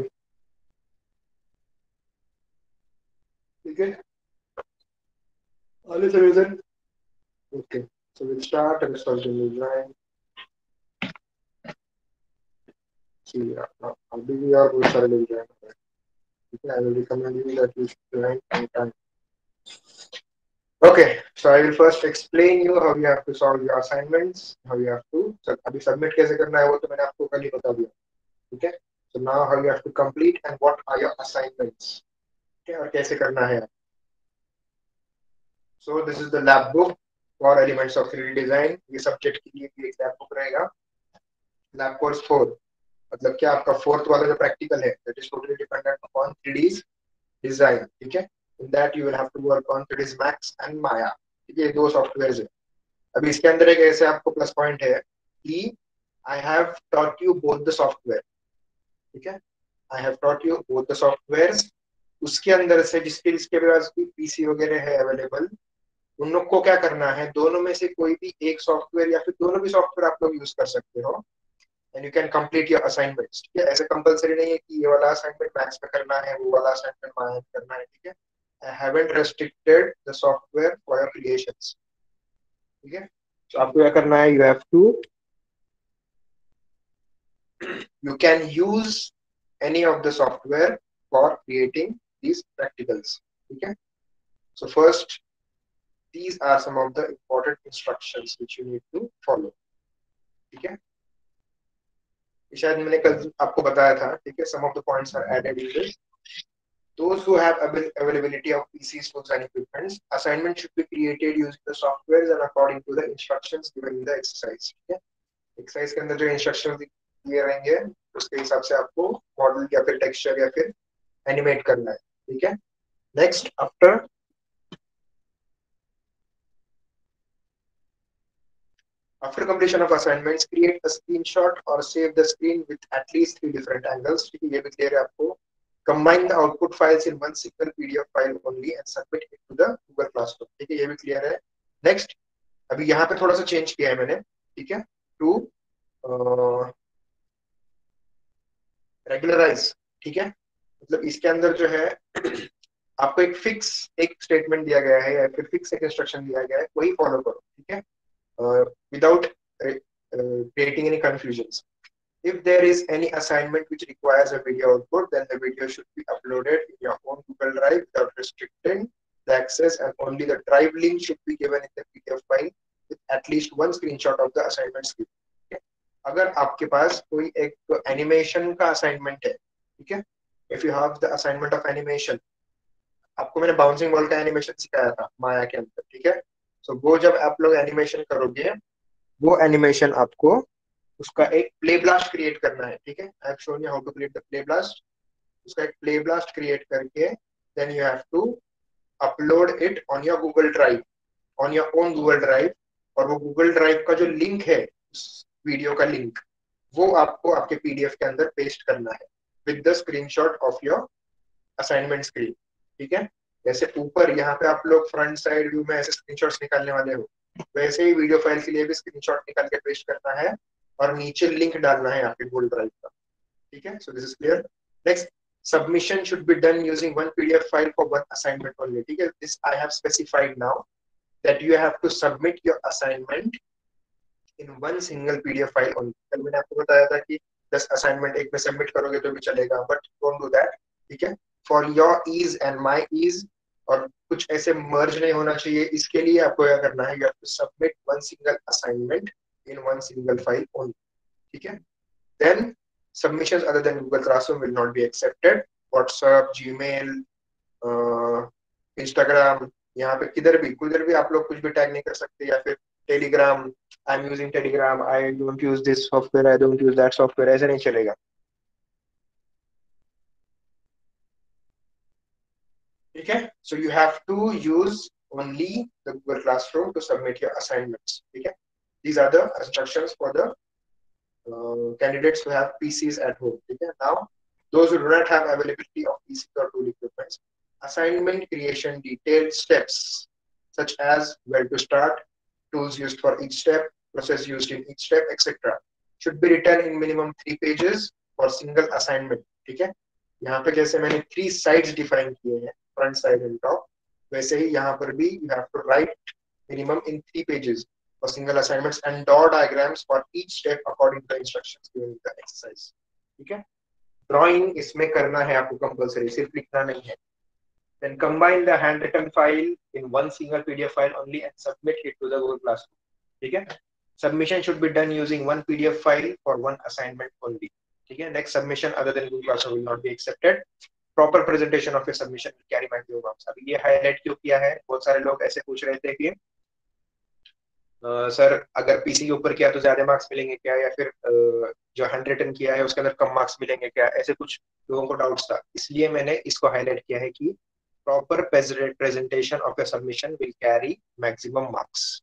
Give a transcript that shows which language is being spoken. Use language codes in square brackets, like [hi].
[hi] ठीक है, [en] All is reason. Okay, so we'll start and start the new line. [hi] See, अभी भी और बहुत सारे लोग join कर रहे हैं। ठीक है, [en] I will recommend you that you should join on time. Okay, so I will first explain you how you have to solve your assignments, how you have to, so [hi] अभी submit कैसे करना है वो तो मैंने आपको कल ही बता दिया। ठीक है, [en] so now how you have to complete and what are your assignments. [hi] ठीक है, और कैसे करना है। [en] So this is the lab book for elements of 3D design. [hi] ये सब्जेक्ट के लिए भी एक लैब बुक रहेगा। लैब कोर्स 4 मतलब क्या, आपका फोर्थ वाला जो प्रैक्टिकल है [en] That is totally dependent upon 3D design. [hi] ठीक है, [en] In that you will have to work on 3ds Max and Maya. [hi] ठीक है, ये दो सॉफ्टवेयर्स है। अभी इसके अंदर एक ऐसे आपको प्लस पॉइंट है कि [en] I have taught you both the software. [hi] ठीक है, [en] I have taught you both the softwares. [hi] उसके अंदर से जिसके जिसके पास भी पीसी वगैरह है अवेलेबल, उन लोग को क्या करना है, दोनों में से कोई भी एक सॉफ्टवेयर या फिर दोनों भी सॉफ्टवेयर आप लोग यूज कर सकते हो [en] And you can complete your assignments. [hi] ठीक है, ऐसे कंपलसरी नहीं है कि ये वाला असाइनमेंट मैथ्स में करना है, वो वाला असाइनमेंट माया में करना है। ठीक है, [en] I haven't restricted the software for your creations. [hi] ठीक है, तो आपको क्या करना है, [en] You have to, you can use any of the software for creating these practicals. Okay, so first these are some of the important instructions which you need to follow. [hi] ठीक है, शायद मैंने कल आपको बताया था। ठीक है, [en] some of the points are added in this. Those who have availability of PCs, tools and equipments, assignment should be created using the softwares and according to the instructions given in the exercise. [hi] ठीक है, exercise के अंदर जो instruction दिए रहेंगे उसके हिसाब से आपको मॉडल या फिर टेक्सचर या फिर एनिमेट करना है। ठीक है, [en] Next after completion of assignments, create a screenshot or save the screen with at least 3 different angles. [hi] ठीक है, ये भी क्लियर है आपको। [en] combine the output files in one single PDF file only and submit it to the Google Classroom. [hi] ठीक है, ये भी क्लियर है। नेक्स्ट, अभी यहाँ पे थोड़ा सा चेंज किया है मैंने। ठीक है, [en] To regularise. [hi] ठीक है, मतलब इसके अंदर जो है आपको एक फिक्स एक स्टेटमेंट दिया गया है या फिर फिक्स एक इंस्ट्रक्शन दिया गया है, वही फॉलो करो। ठीक है, [en] without creating any confusions. If there is any assignment which requires a video output, then the video should be uploaded in your own Google Drive without restricting the access, and only the drive link should be given in the PDF file with at least one screenshot of the assignment script. Okay? [hi] अगर आपके पास कोई एक animation का assignment है, ठीक है, [en] if you have the assignment of animation, [hi] आपको मैंने बाउंसिंग बॉल का एनिमेशन सिखाया था माया के अंदर। ठीक है, सो वो जब आप लोग एनिमेशन करोगे, वो एनिमेशन आपको उसका एक प्ले ब्लास्ट क्रिएट करना है। ठीक है, [en] I have shown you how to create the play blast. [hi] उसका एक प्ले ब्लास्ट क्रिएट करके [en] Then you have to upload it on your Google drive, on your own Google drive. [hi] और वो Google drive का जो लिंक है, उस video का लिंक, वो आपको आपके पीडीएफ के अंदर पेस्ट करना है [en] With the screenshot of your assignment screen. [hi] ठीक है, जैसे ऊपर यहाँ पे आप लोग फ्रंट साइड व्यू में ऐसे स्क्रीनशॉट्स निकालने वाले हो, वैसे ही वीडियो फाइल के लिए भी स्क्रीनशॉट निकाल के पेस्ट करना है और नीचे लिंक डालना है आपके गूगल ड्राइव का। ठीक है, [en] So this is clear. Next, submission should be done using one PDF file for one assignment only. [hi] ठीक है, [en] this I have specified now that you have to submit your assignment in one single PDF file only. [hi] कल मैंने आपको बताया था कि 10 assignment एक में सबमिट करोगे तो भी चलेगा, [en] But don't do that. [hi] ठीक है, [en] for your ease and my ease, [hi] और कुछ ऐसे मर्ज नहीं होना चाहिए, इसके लिए आपको क्या करना है, [en] You have to submit one single assignment in one single file only. [hi] ठीक है, [en] Then submissions other than Google Classroom will not be accepted. [hi] WhatsApp, Gmail, Instagram, यहाँ पे किधर भी आप लोग कुछ भी टैग नहीं कर सकते, या फिर Telegram, [en] I am using Telegram, I don't use this software, I don't use that software, [hi] ऐसे नहीं चलेगा। ठीक है, [en] So you have to use only the Google classroom to submit your assignments. [hi] ठीक है, [en] these are the instructions for the candidates who have PCs at home. Okay? Now, those who do not have availability of PCs or tool equipment, assignment creation detailed steps such as where to start, tools used for each step, process used in each step, etc. should be written in minimum 3 pages for single assignment. [hi] ठीक है, यहाँ पे जैसे मैंने 3 sides define किए हैं, [en] front side and top, [hi] वैसे ही यहाँ पर भी [en] you have to write minimum in 3 pages for single assignments and draw diagrams for each step according to the instructions given in the exercise. [hi] ठीक है, ड्राइंग इसमें करना है आपको कंपलसरी, सिर्फ लिखना नहीं है. [en] Then combine the handwritten file in one single PDF file only and submit it to the Google Classroom. [hi] ठीक है, [en] submission should be done using one PDF file for one assignment only. [hi] ठीक है, [en] next submission other than Google Classroom will not be accepted. Proper presentation of your submission will carry maximum marks. [hi] अभी ये highlight क्यों किया है, बहुत सारे लोग ऐसे पूछ रहे थे कि सर अगर पीसी के ऊपर किया तो ज्यादा मार्क्स मिलेंगे क्या, या फिर जो हैंड रिटन किया है उसके अंदर कम मार्क्स मिलेंगे क्या, ऐसे कुछ लोगों को डाउट्स था. इसलिए मैंने इसको हाईलाइट किया है कि [en] Proper presentation of your submission will carry maximum marks.